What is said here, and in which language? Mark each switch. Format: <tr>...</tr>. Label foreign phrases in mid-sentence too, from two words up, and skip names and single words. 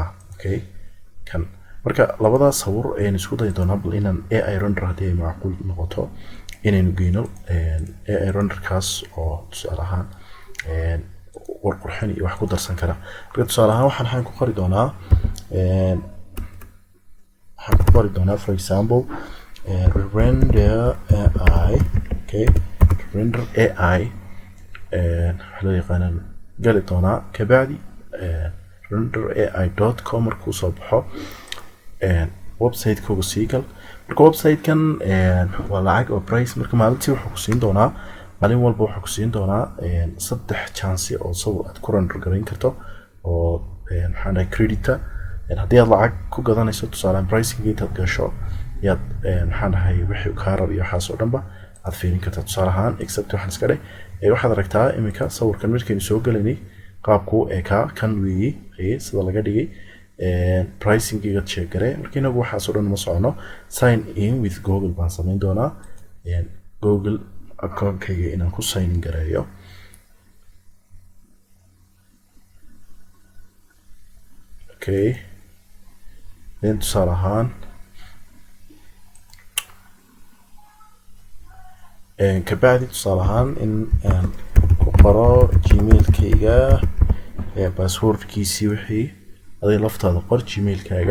<so>Okay, kan marka labada sawir aynu isku day doonaa bal inaan</so> <en>AI render</en> <so>hadii macquul noqoto inaynu geyno</so> <en>AI render</en> <so>kaas oo tusaale ahaan qurxin iyo wax ku darsan kara. Marka tusaale ahaan waxaan ku qori doonaa</so> <en>for example render AI.</en> <so>Okay,</so> <en>render AI</en> <so>waxaa yaqaanaan gali doonaa kabacdi renderai.com markuu soo baxo website kooga sii gal. marka website kan waa lacag oo price marka maalintii wuxuu ku siin doonaa maalin walba wuxuu ku siin doonaa 3 chance oo sawir aad ku render gareyn karto oo maxaan credit haddii aad lacag ku gadanayso tusaale pricing intaad gasho yaad maxaan wixii ka rab iyo waxaas oo dhanba aad fiirin kartaa. tusaale ahaan except waxaan iska dhig waxaad aragtaa iminka sawirkan markaynu soo galaynay qaabku kan weeye sida laga dhigay pricing iga check gare. marka inagu waxaas oo dhan ma socono</so> <en>sign in with Google</en> <so>baan samayn doonaa Google account-kayga inaan ku</so> <en>sign in</en> <so>gareeyo.</so> <en>Okay, then</en> <so>tusaale ahaan kabacdi tusaale ahaan in aan ku qoro gmail-kayga password-kiisii wixii adiga laftaada qor gmail-kaaga.</so>